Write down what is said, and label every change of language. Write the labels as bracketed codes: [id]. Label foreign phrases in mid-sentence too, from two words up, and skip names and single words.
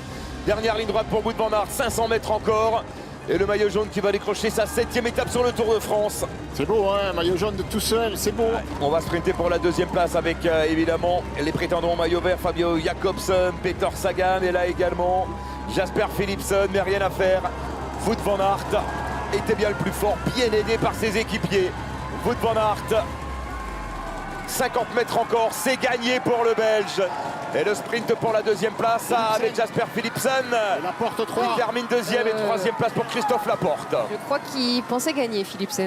[fr] Dernière ligne droite pour Wout van Aert, 500 mètres encore. Et le maillot jaune qui va décrocher sa 7e étape sur le Tour de France. C'est beau, hein, maillot jaune de tout seul, c'est beau. On va sprinter pour la 2e place avec évidemment les prétendants au maillot vert, Fabio Jakobsen, Peter Sagan est là également, Jasper Philipsen, mais rien à faire. Wout van Aert était bien le plus fort, bien aidé par ses équipiers. Wout van Aert, 50 mètres encore, c'est gagné pour le Belge. Et le sprint pour la 2e place avec Jasper Philipsen. Laporte 3. Il termine 2e et 3e place pour Christophe Laporte. Je crois qu'il pensait gagner, Philipsen.